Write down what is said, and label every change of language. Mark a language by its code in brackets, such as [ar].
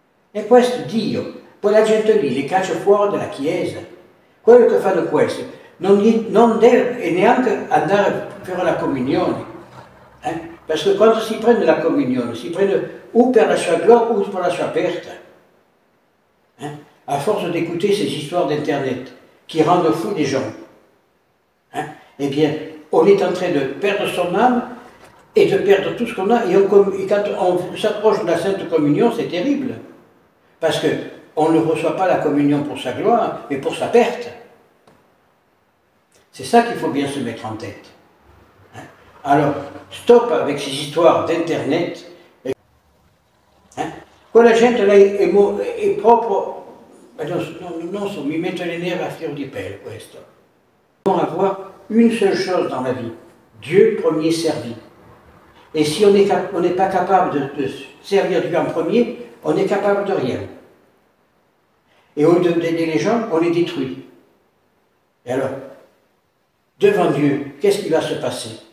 [it] E questo Dio, poi la gente lì li caccia fuori dalla Chiesa. Quello che fanno questo non deve neanche andare a fare la comunione. Perché quando si prende la comunione, si prende o per la sua gloria o per la sua perte. [fr] À force d'écouter ces histoires d'Internet qui rendent fous les gens, eh bien, on est en train de perdre son âme et de perdre tout ce qu'on a. Et quand on s'approche de la Sainte Communion, c'est terrible. Parce qu'on ne reçoit pas la communion pour sa gloire, mais pour sa perte. C'est ça qu'il faut bien se mettre en tête. Alors, stop avec ces histoires d'Internet. [it] Quella gente lei è proprio, non so, mi mette [fr] les nerfs [it] à fior di pelle questo. [fr] Nous devons avoir une seule chose dans la vie, Dieu premier servi. Et si on n'est pas capable de servir Dieu en premier, on n'est capable de rien. Et au lieu d'aider les gens, on les détruit. Et alors, devant Dieu, qu'est-ce qui va se passer?